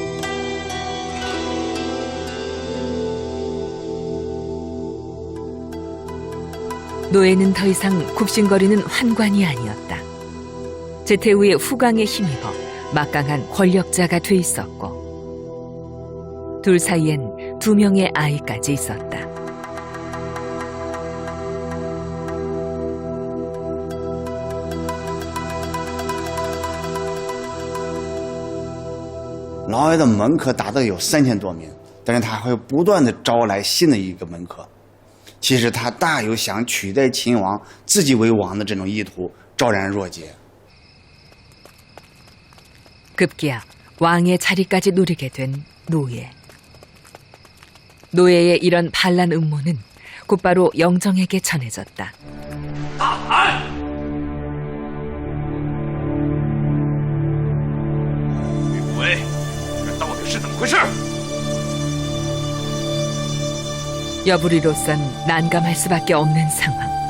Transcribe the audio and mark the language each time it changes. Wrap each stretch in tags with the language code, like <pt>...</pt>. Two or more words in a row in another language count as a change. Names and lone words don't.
<ko>노예는 더 이상 굽신거리는 환관이 아니었다. 제태후의 후광에 힘입어 막강한 권력자가 돼 있었고 둘 사이엔 2명의 아이까지 있었다.</ko> <zh>嫪毐的门客达到有3000多名，但是他会不断的招来新的一个门客。其实他大有想取代秦王、自己为王的这种意图，昭然若揭。</zh> <ko>급기야 왕의 자리까지 노리게 된 노예. 노예의 이런 반란 음모는 곧바로 영정에게 전해졌다.</ko> <zh>喂，这到底是怎么回事？</zh> <ko>여부리로선 난감할 수밖에 없는 상황.</ko>